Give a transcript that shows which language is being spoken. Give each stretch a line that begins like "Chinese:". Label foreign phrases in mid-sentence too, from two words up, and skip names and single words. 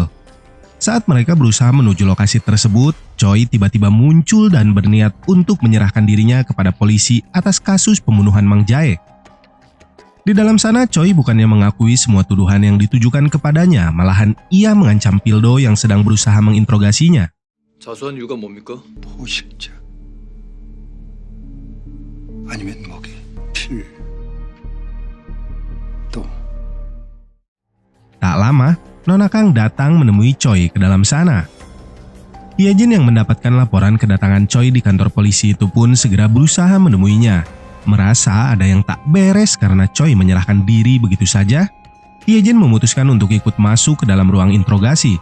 Indonesian: Saat mereka berusaha menuju lokasi tersebut, Choi tiba-tiba muncul dan berniat untuk menyerahkan dirinya kepada polisi atas kasus pembunuhan Mang Jae. Di dalam sana, Choi bukannya mengakui semua tuduhan yang ditujukan kepadanya, malahan ia mengancam Pildo yang sedang berusaha menginterogasinya.
Korean: 자수한 이유가 뭡니까? 포식자 아니면 먹이 필 또
Indonesian: Tak lama, Nona Kang datang menemui Choi ke dalam sana. Hyejin yang mendapatkan laporan kedatangan Choi di kantor polisi itu pun segera berusaha menemuinya. Merasa ada yang tak beres karena Choi menyerahkan diri begitu saja, Hyejin memutuskan untuk ikut masuk ke dalam ruang interogasi.